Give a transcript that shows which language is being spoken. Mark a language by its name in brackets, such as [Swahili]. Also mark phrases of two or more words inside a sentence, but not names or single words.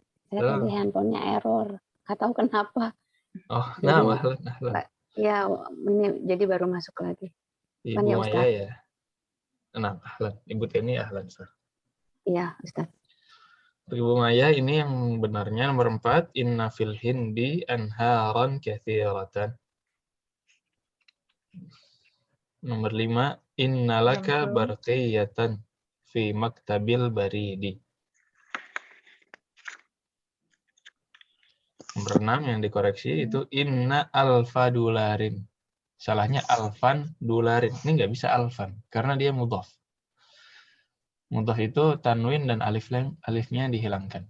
[Indonesian] Saya tadi handphonenya error. Nggak tahu kenapa. Oh, jadi, ahlan. Ya, ini jadi baru masuk lagi. Ibu ya, Maya ya. Nah, ahlan. Ibu Teni ahlan. Iya, Ustadz. Ibu Maya ini yang benarnya nomor 4. [Arabic] إن في الهند أنهارا كثيرة. [Indonesian] Nomor 5. [Arabic] إن لك برقية في مكتب البريد. [Indonesian] Nomor 6 yang dikoreksi itu [Arabic] إن ألف دولار. [Indonesian] Salahnya [Arabic] ألفا دولار. [Indonesian] Ini nggak bisa alfan karena dia mudhaf. Mudhaf itu tanwin dan alifnya dihilangkan.